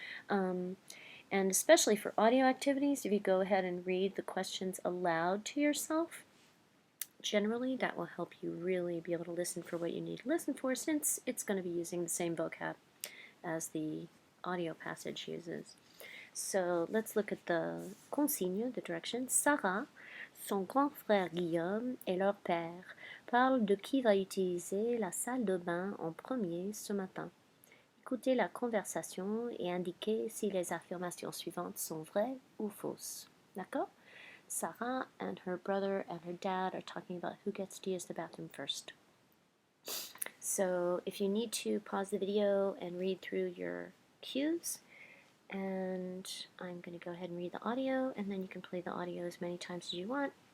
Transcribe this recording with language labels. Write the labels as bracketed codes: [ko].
[en] And especially for audio activities, if you go ahead and read the questions aloud to yourself, generally that will help you really be able to listen for what you need to listen for, since it's going to be using the same vocab as the audio passage uses. So let's look at the consigne, the direction. [fr] Sarah, son grand frère Guillaume et leur père parlent de qui va utiliser la salle de bain en premier ce matin. Écoutez la conversation et indiquez si les affirmations suivantes sont vraies ou fausses. D'accord? [en] Sarah and her brother and her dad are talking about who gets to use the bathroom first. So if you need to pause the video and read through your cues, and I'm going to go ahead and read the audio, and then you can play the audio as many times as you want.